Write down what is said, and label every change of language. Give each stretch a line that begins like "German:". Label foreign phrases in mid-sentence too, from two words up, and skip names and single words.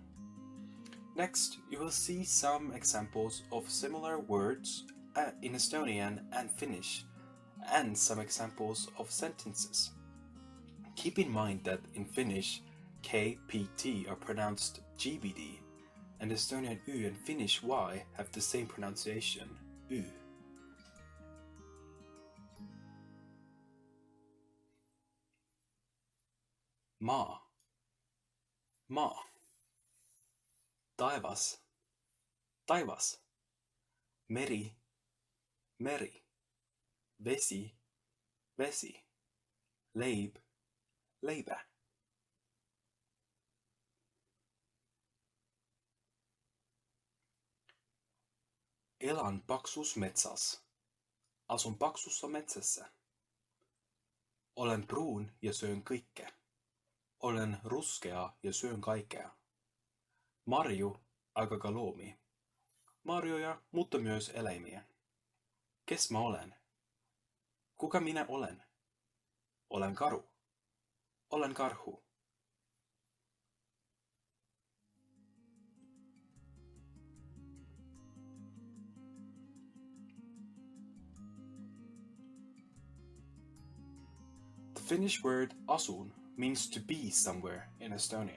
English: Next, you will see some examples of similar words in Estonian and Finnish, and some examples of sentences. Keep in mind that in Finnish, K, P, T are pronounced GBD, and Estonian U and Finnish Y have the same pronunciation, U.
Estonian: Maa, maa. Taivas, taivas. Meri, meri. Vesi, vesi. Leib, leipä. Elan paksus metsas.
Finnish: Asun paksussa metsässä.
Estonian: Olen pruun ja syön kõike.
Finnish: Olen ruskea ja syön kaikkea.
Estonian: Marju, aga ka loomi.
Finnish: Marjoja, mutta myös eläimiä.
Estonian: Kes mä olen?
Finnish: Kuka minä olen?
Estonian: Olen karu.
Finnish: Olen karhu.
English: The Finnish word asun means to be somewhere in Estonian.